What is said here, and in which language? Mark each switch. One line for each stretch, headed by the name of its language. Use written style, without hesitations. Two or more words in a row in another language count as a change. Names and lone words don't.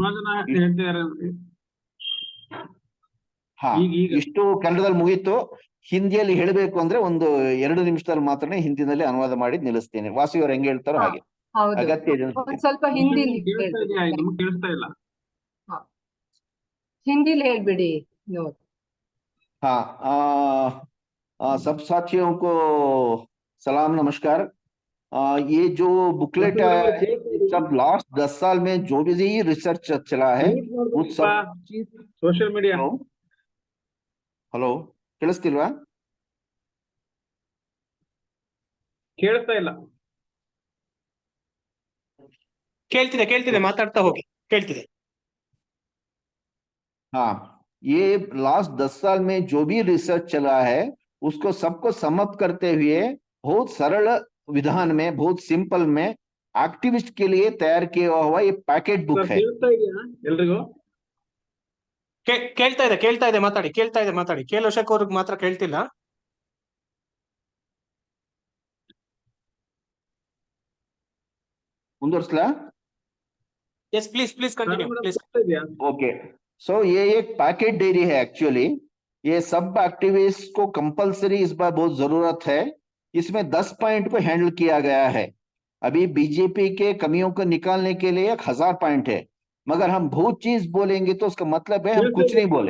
Kannada: ಇಷ್ಟು ಕನ್ನಡದಲ್ಲಿ ಮುಗೀತು. ಹಿಂದಿಯಲ್ಲಿ ಹೇಳಬೇಕು ಅಂದ್ರೆ 1-2 ನಿಮಿಷದಲ್ಲಿ ಮಾತ್ರ ಹಿಂದಿನಲ್ಲಿ ಅನುವಾದ ಮಾಡಿ ನಿಲ್ಲಿಸ್ತೇನೆ. ವಾಸಿ ಅವ್ರು ಹೆಂಗ್ ಹೇಳ್ತಾರೋ ಹಾಗೆ. ಅಗತ್ಯ ಸ್ವಲ್ಪ ಹಿಂದಿಲಿ ಹೇಳ್ಬಿಡಿ.
Hindi: सब साथियों को सलाम नमस्कार। ये जो बुकलेट है सब लास्ट 10 साल में जो भी रिसर्च चला है उस सब
English: social media.
Kannada: हेलो ಕೇಳಿಸ್ತಿಲ್ವಾ? ಕೇಳಿಸ್ತಾ ಇಲ್ಲ. ಕೇಳ್ತಿದೆ ಮಾತಾಡ್ತಾ ಹೋಗಿ, ಕೇಳ್ತಿದೆ.
Hindi: हाँ, ये लास्ट 10 साल में जो भी रिसर्च चला है उसको सबको समअप करते हुए बहुत सरल विधान में, बहुत सिंपल में एक्टिविस्ट के लिए तैयार किया हुआ ये पैकेट बुक है.
Kannada: ಎಲ್ರಿಗೂ ಕೇಳ್ತಾ ಇದೆ ಮಾತಾಡಿ. ಕೇಳೋಶಕ್ ಅವ್ರಿಗೆ ಮಾತ್ರ ಕೇಳ್ತಿಲ್ಲ. ಮುಂದುವರ್ಸ್ಲಾ?
English: Yes, please continue. Please. Okay.
Hindi: So ये एक पैकेट डायरी है एक्चुअली. ये सब एक्टिविस्ट को कंपलसरी इस बार बहुत जरूरत है. इसमें 10 पॉइंट को हैंडल किया गया है. अभी बीजेपी के कमियों को निकालने के लिए 1000 पॉइंट है, मगर हम बहुत चीज बोलेंगे तो उसका मतलब है हम कुछ नहीं बोले.